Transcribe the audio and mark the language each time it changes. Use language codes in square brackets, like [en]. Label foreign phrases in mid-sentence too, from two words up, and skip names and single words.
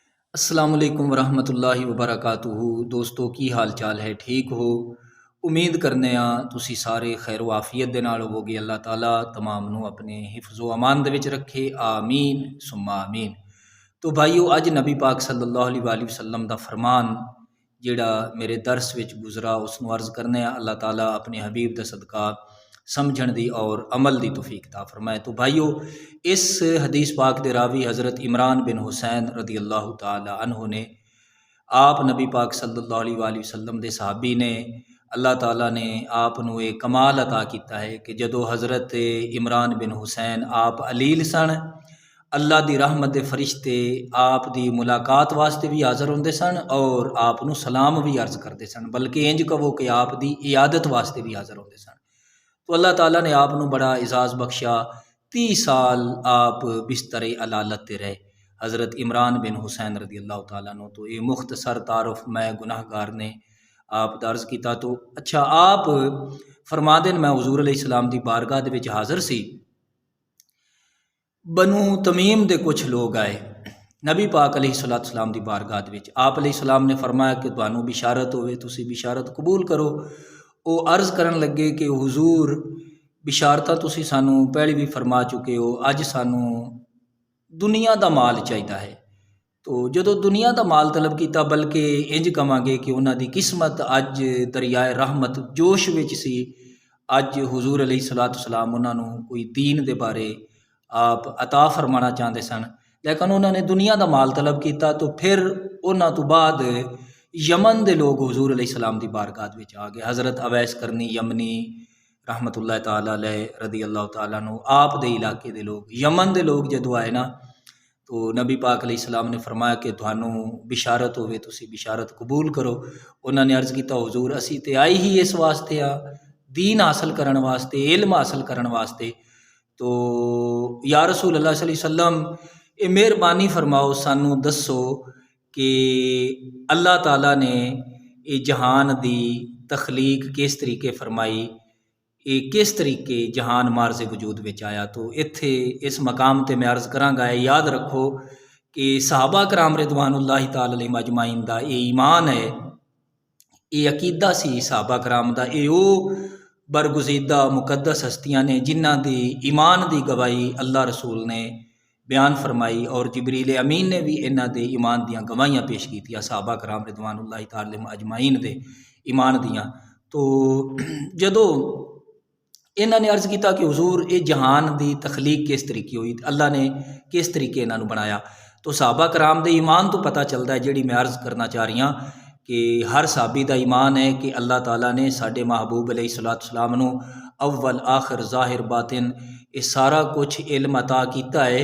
[ar] السلام عليكم ورحمة الله وبركاته. [pa] دوستوں کی حال چال ہے؟ ٹھیک ہو؟ امید کرنے تسی سارے خیر وعافیت دے نال ہووو گے. اللہ تعالیٰ تمام نوں اپنے حفظ و امان دے وچ رکھے, [ar] آمين ثم آمين. [pa] تو بھائیو، اج نبی پاک [ar] صلى الله عليه وسلم [pa] دا فرمان جیہڑا میرے درس وچ گزرا اسنوں عرض کرنے اللہ تعالیٰ اپنے حبیب دا صدقہ سمجھن دی اور عمل دی توفیق عطا فرمائے. تو بھائیو، اس حدیث پاک دے راوی حضرت عمران بن حصین [ar] رضي الله تعالى عنه [pa] نے آپ نبی پاک [ar] صلى الله عليه وسلم [pa] دے صحابی نے اللہ تعالیٰ نے آپ نوں ایک کمال عطا کیا ہے کہ جدوں حضرت عمران بن حصین آپ علیل سن، اللہ دی رحمت دے فرشتے آپ دی ملاقات واسطے بھی حاضر ہوندے سن اور آپ نوں سلام بھی عرض کرتے سن، بلکہ انج کہو کہ آپ دی عیادت واسطے بھی حاضر ہوندے سن. تو اللہ تعالیٰ نے آپ نوں بڑا اعزاز بخشا۔ 30 سال آپ بستر علالت تے رہے، حضرت عمران بن حصین [ar] رضي الله تعالى عنه. [pa] تو یہ مختصر تعارف میں گناہگار نے آپ درج کیا. تو اچھا، آپ فرما دین میں حضور علیہ السلام دی بارگاہ دے وچ حاضر سی. بنو تمیم دے کجھ لوگ آئے نبی پاک علیہ السلام دی بارگاہ دے وچ. آپ علیہ السلام نے فرمایا کہ تہانوں بشارت ہووے، تسی بشارت قبول کرو. وہ عرض کرن لگے کہ حضور، بشارتاں تسی سانوں پہلے بھی فرما چکے ہو، اج سانوں دنیا دا مال چاہیدا ہے. تو جدوں دنیا دا مال طلب کیا، بلکہ انج کواں گے کہ انہاں دی قسمت اج دریائے رحمت جوش وچ سی. اج حضور علیہ السلام انہاں نوں کوئی دین دے بارے آپ عطا فرمانا چاہتے سن, [ur] لیکن انہوں نے دنیا کا مال طلب کیا. تو پھر انہوں نے تو بعد یمن کے لوگ حضور علیہ السلام کی بارگاہ وچ آ گئے. [ar] حضرت أويس قرني يمني رحمة الله تعالى عليه رضي الله تعالى عنه, [pa] آپ دے علاقے دے لوگ، یمن کے لوگ جدوں آئے نا، تو نبی پاک علیہ السلام نے فرمایا کہ تہانوں بشارت ہووے، تسی بشارت قبول کرو. انہوں نے عرض کیا، حضور اسی تے آئی ہی اس واسطے آ، دین حاصل کرن واسطے، علم حاصل کرن واسطے. [ar] تو يا رسول الله صلى الله عليه وسلم, [pa] یہ مہربانی فرماؤ، سانوں دسو کہ اللہ تعالیٰ نے یہ جہان دی تخلیق کس طریقے فرمائی، یہ کس طریقے جہان معرض وجود وچ آیا. تو ایتھے اس مقام تے میں عرض کراں گا، یاد رکھو کہ صحابہ کرام [ar] رضوان الله تعالى عليهم أجمعين [pa] دا یہ ایمان ہے، یہ عقیدہ سی صحابہ کرام دا. یہ برگزیدہ مقدس ہستیاں نے جنہاں دی ایمان دی گواہی اللہ رسول نے بیان فرمائی اور جبرئیل امین نے بھی انہاں دے ایمان دیاں گواہیاں پیش کیتیاں صحابہ کرام [ar] رضوان الله تعالى عليهم أجمعين [pa] دے ایمان دیاں. تو جدوں انہاں نے عرض کیا کہ حضور، یہ جہان کی تخلیق کس طریقے ہوئی، اللہ نے کس طریقے انہاں نوں بنایا. تو صحابہ کرام دے ایمان تو پتہ چلتا ہے، جیہڑی میں عرض کرنا چاہ رہی ہاں کہ ہر صحابی کا ایمان ہے کہ اللہ تعالیٰ نے ساڈے محبوب علیہ السلام نوں اول آخر ظاہر باطن یہ سارا کچھ علم عطا کیا ہے.